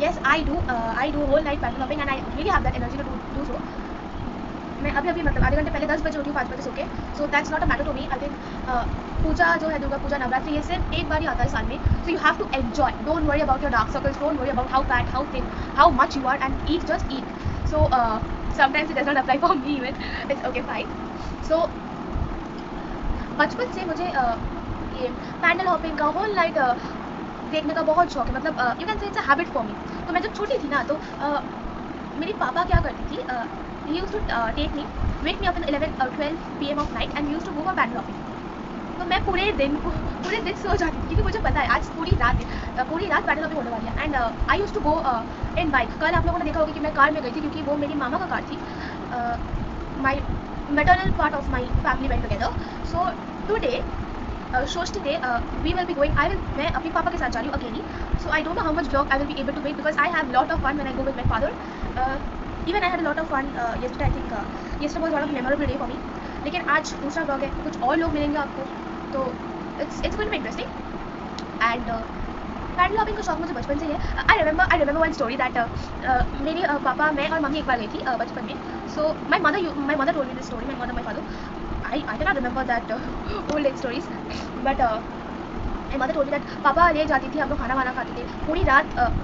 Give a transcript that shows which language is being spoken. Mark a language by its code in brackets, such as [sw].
[en] Yes I do whole night pandal hopping and I really have that energy to do so. [hi] मैं अभी मतलब आधे घंटे पहले 10 बजे उठी हूँ, 5 बजे सो के। [en] So that's not a matter to me. I think [hi] पूजा जो है, दुर्गा पूजा, नवरात्रि, ये सिर्फ एक बार ही आता है साल में। [en] So you have to enjoy, don't worry about your dark circles, don't worry about how fat, how thin, how much you are, and eat, just eat. So sometimes it does not apply for me even, it's okay, fine. [hi] So बचपन से मुझे ये pandal hopping का, whole night देखने का बहुत शौक है। [en] मतलब you can say it's a habit for me. [hi] तो मैं जब छोटी थी ना, तो मेरी पापा क्या करती थी, [en] He used to take me, wake me up in 11 or 12 PM of night and used to go for pandal hopping. [hi] तो मैं पूरे दिन सो जाती थी, क्योंकि मुझे पता है आज पूरी रात पैंडल हॉपिंग होने वाली है। [en] And I used to go in bike. [hi] कल आप लोगों ने देखा होगा कि मैं कार में गई थी, क्योंकि वो मेरी मामा का कार थी। [en] My maternal part of my family went together. So today, Shashthi day, we will be going. [hi] मैं अपने पापा के साथ जा रही हूँ अकेली. [en] So I don't know how much vlog I will be able to make because I have lot of fun when I go with my father. Even I had a lot of fun yesterday. I think yesterday was one of the memorable day for me. [hi] लेकिन आज दूसरा vlog है, कुछ और लोग मिलेंगे आपको, तो [en] it's going to be interesting. [hi] And pandal hopping का शौक मुझे बचपन से ही है। [en] I remember one story that [hi] मेरे पापा, मैं और मम्मी एक बार गई थी बचपन में। [en] So my mother told me this story, my father. I can not remember that old age stories, but my mother told me that [hi] पापा ले जाती थी, हम लोग खाना वाना खाते थे पूरी रात।